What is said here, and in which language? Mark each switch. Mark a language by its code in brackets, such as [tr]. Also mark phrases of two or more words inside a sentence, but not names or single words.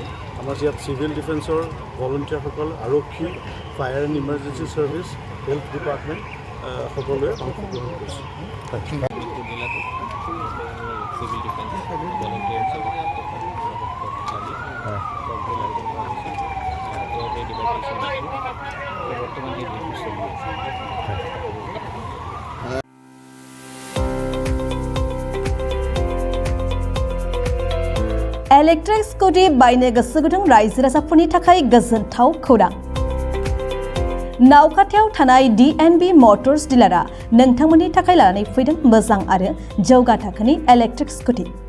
[as] আমাৰ ইয়াত চিভিল ডিফেন্সৰ ভলণ্টিয়াৰসকল, আৰক্ষী, ফায়াৰ এণ্ড ইমাৰ্জেঞ্চি ছাৰ্ভিচ, [en] health department [as] সকলোৱে অংশগ্ৰহণ কৰিছে। সিভিল ডিফেন্স ভলান্টিয়ার বর্তমান [en] electric scooty [brx] बायनो गोसो गुदुं रायजो राजाफोरनि थाखाय गोजोनथाव खौरां। नावखाथियाव थानाय DNB मटर्स डिलारआ नोंथांमोननि थाखाय लानानै फैदों मोजां आरो जौगा थाखोनि [en] electric scooty.